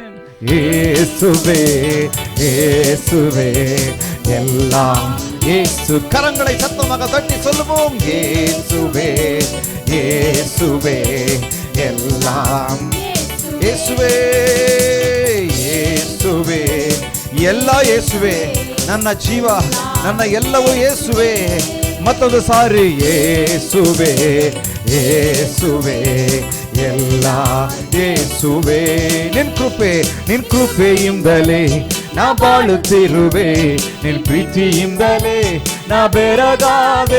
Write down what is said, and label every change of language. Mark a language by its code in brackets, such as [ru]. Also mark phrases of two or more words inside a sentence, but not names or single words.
[ta] இயேசுவே இயேசுவே எல்லாம் இயேசு. கரங்களை சத்தமாக தட்டி சொல்லுவோம். இயேசுவே இயேசுவே எல்லாம் இயேசுவே இயேசுவே [kn] ಎಲ್ಲ ಯೇಸುವೆ. ನನ್ನ ಜೀವ ನನ್ನ ಎಲ್ಲವೂ ಯೇಸುವೆ. ಮತ್ತೊಂದು ಸಾರಿ ಯೇಸುವೆ ಯೇಸುವೆ ಎಲ್ಲ ಯೇಸುವೆ. ನಿನ್ ಕೃಪೆಯಿಂದಲೇ ನಾ ಬಾಳುತ್ತಿರುವೆ, ನಿನ್ ಪ್ರೀತಿಯಿಂದಲೇ ನಾ ಬೆರಗಾದೆ.